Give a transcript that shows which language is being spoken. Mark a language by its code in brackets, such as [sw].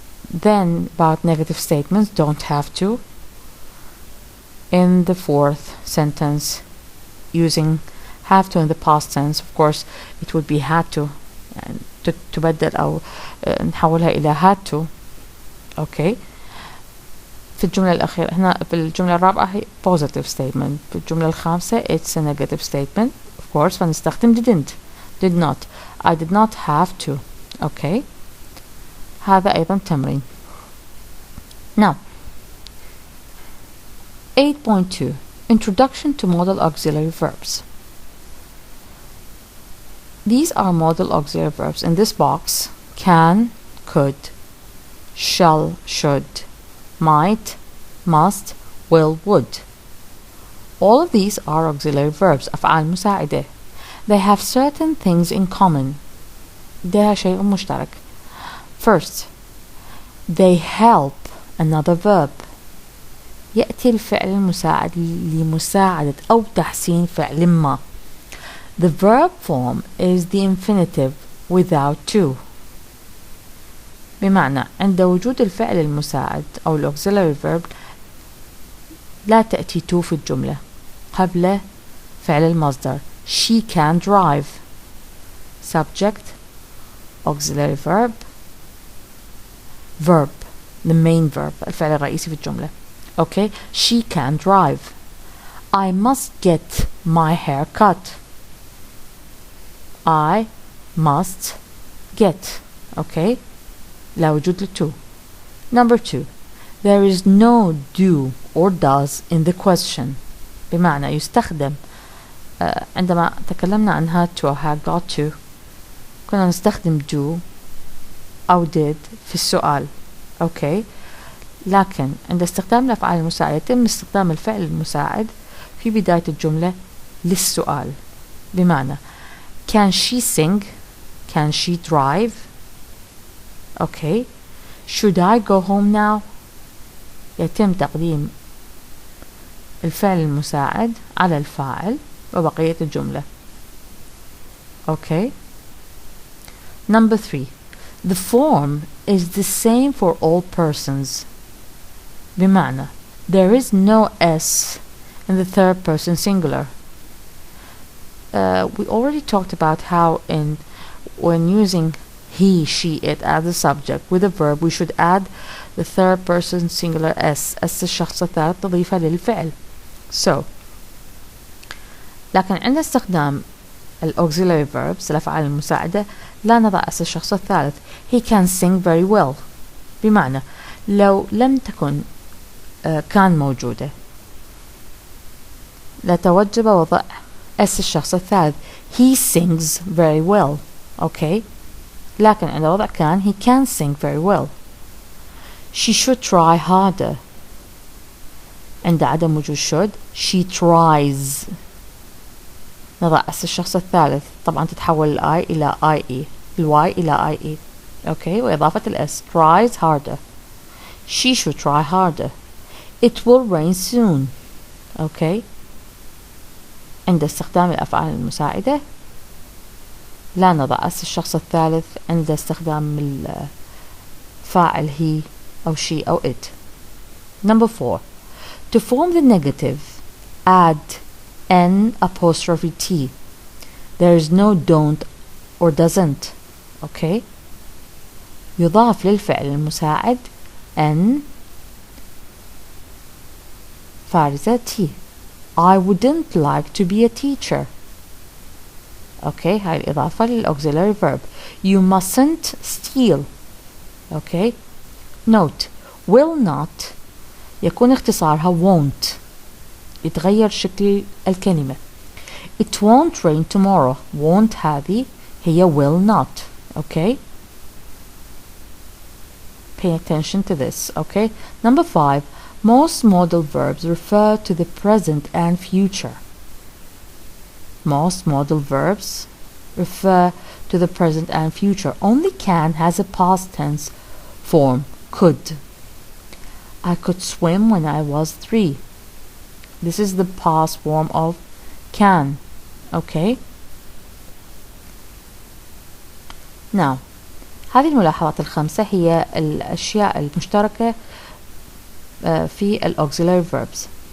[en] Then about negative statements, don't have to. In the fourth sentence, using have to in the past tense. Of course, it would be had to. [ar] تبدل أو نحولها إلى had to. [en] Okay. [ar] في الجملة الأخيرة هنا في الجملة الرابعة هي positive statement. في الجملة الخامسة [en] it's a negative statement. Of course [ar] فنستخدم [en] didn't, did not. I did not have to. Okay. [ar] هذا أيضا تمرين. [en] Now 8.2 Introduction to Modal Auxiliary Verbs. These are modal auxiliary verbs in this box: can, could, shall, should, might, must, will, would. All of these are auxiliary verbs, [ar] أفعال مساعدة. [en] They have certain things in common. [ar] لديها شيء مشترك. [en] First, they help another verb. [ar] يأتي الفعل المساعد لمساعدة أو تحسين فعل ما. [en] The verb form is the infinitive without to. [ar] بمعنى عند وجود الفعل المساعد أو الauxiliary verb لا تأتي to في الجملة قبل فعل المصدر. [en] She can drive. Subject, auxiliary verb, verb, the main verb, [ar] الفعل الرئيسي في الجملة. [en] Okay, she can drive. I must get my hair cut. I must, get. [ar] Okay, لا وجود للتو. [en] Number 2, there is no do or does in the question. [ar] بمعنى يستخدم عندما تكلمنا عن had to أو had got to كنا نستخدم do أو did في السؤال. أوكي، لكن عند استخدام الأفعال المساعدة يتم استخدام الفعل المساعد في بداية الجملة للسؤال. [en] بمعنى can she sing, can she drive. Okay, should I go home now. [ar] يتم تقديم الفعل المساعد على الفاعل وبقية الجملة. [en] Okay. Number 3, the form is the same for all persons. بمعنى there is no s in the third person singular. We already talked about how when using he, she, it as a subject with a verb we should add the third person singular s [ar] الشخص الثالث تضيفها للفعل. So لكن عند استخدام auxiliary verbs الأفعال المساعدة لا نضع اس الشخص الثالث. [en] he can sing very well. [ar] بمعنى لو لم تكن كان موجودة لتوجب وضع اس الشخص الثالث. [en] he sings very well. okay، [ar] لكن عند وضع كان [en] he can sing very well. she should try harder. [ar] عند عدم وجود [en] should she tries. [ar] نضع اس الشخص الثالث، طبعا تتحول الاي الى اي اي، الواي الى اي اي. اوكي، واضافة الاس [en] tries harder. she should try harder. it will rain soon. [ar] اوكي، عند استخدام الافعال المساعدة لا نضع اس الشخص الثالث عند استخدام الفاعل he أو she أو it. [en] Number 4, to form the negative add n''t. there is no don't or doesn't. [ar] okay، يضاف للفعل المساعد n فارزة t. [en] I wouldn't like to be a teacher. okay، [ar] هاي الإضافة للauxiliary verb. [en] you mustn't steal. okay. [ar] note will not يكون اختصارها won't، يتغير شكل الكلمة. [en] it won't rain tomorrow. won't [ar] هذه هي [en] will not. okay، pay attention to this. okay. Number 5, most modal verbs refer to the present and future. most modal verbs refer to the present and future. only can has a past tense form could. I could swim when I was 3. this is the past form of can. okay. [ar] now هذه الملاحظات الخمسة هي الأشياء المشتركة في auxiliary verbs.